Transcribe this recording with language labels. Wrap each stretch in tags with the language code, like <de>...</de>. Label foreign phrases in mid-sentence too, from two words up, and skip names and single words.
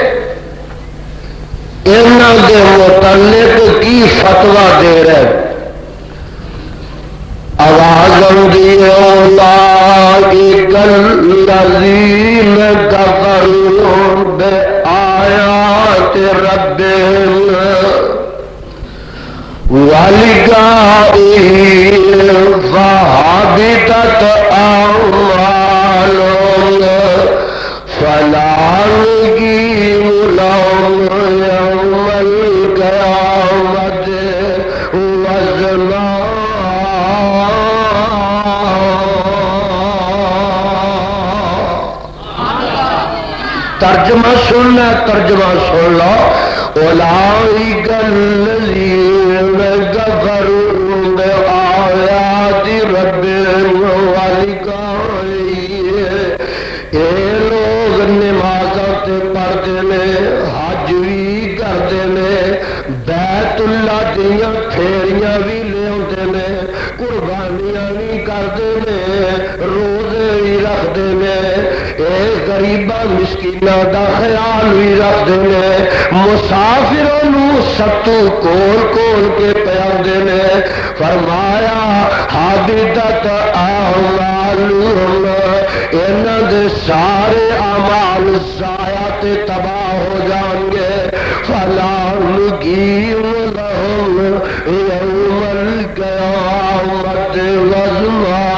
<pa>انہاں دے متعلق کی فتوا دے رہے</pa> <ur>آواز آتی ہے</ur> <ar>اولئک الذین کفروا بآیات ربہم وَلِقَائِهِ فَحَبِطَتْ أَعْمَالُهُمْ فَلَا نُقِيمُ لَهُمْ يَوْمَ الْقِيَامَةِ وَزْنًا</ar> <pa>ترجمہ سننا ترجمہ سن لو</pa> <ar>اولئک الذین کفروا بآیات ربہم ولقائہ</ar> <pa>اے لوگ نمازاں تے پڑھدے نے حج بھی کردے نے بیت اللہ دیاں پھیریاں بھی لیاندے نے قربانیاں بھی کردے نے روزے بھی رکھدے نے اے غریباں مسکیناں دا خیال بھی رکھدے نے مسافروں نو ستو کول کول کے پیاندے نے فرمایا</pa> <ar>حبطت اعمالہم</ar> <pa>انہاں دے سارے اعمال ضائع تے تباہ ہو جان گے</pa> <ar>فلا نقیم لہم یوم القیامت وزنا</ar>